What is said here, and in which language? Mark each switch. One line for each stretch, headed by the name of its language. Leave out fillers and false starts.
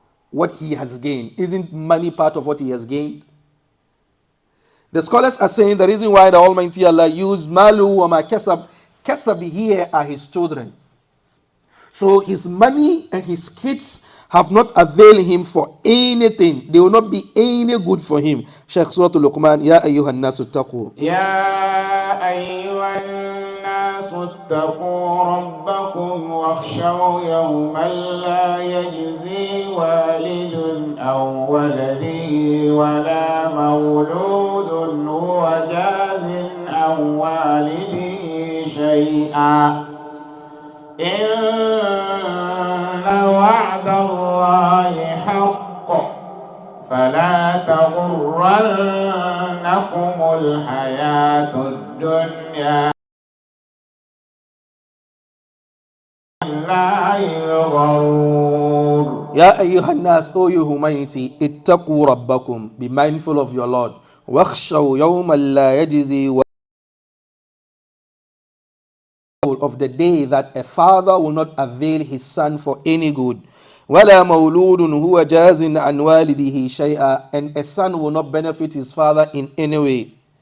English: What he has gained. Isn't money part of what he has gained? The scholars are saying the reason why the Almighty Allah used
Arabic: malu wa ma kasab,
English: kasab here are his children. So his money and his kids have not availed him for anything. They will not be any good for him. Shaykh Surah Luqman,
Arabic: Ya ayyuhan nasu taqu. يا أيها الناس اتقوا ربكم واخشوا يوما لا يجزي والد أو ولده ولا مولود هو جاز عن والده شيئا إن وعد الله حق فلا تغرنكم الحياة الدنيا لا الغرور. Ya ayyuhan nas,
English: O you humanity,
Arabic: ittaqu rabbakum,
English: be mindful of your Lord.
Arabic: Wakhshaw yawman la yajzi
English: of the day that a father will not avail his son for any good.
Arabic: وَلَا مَوْلُودٌ هُوَ جَازٍ عَنْ وَالِدِهِ شَيْئًا,
English: and a son will not benefit his father in any way.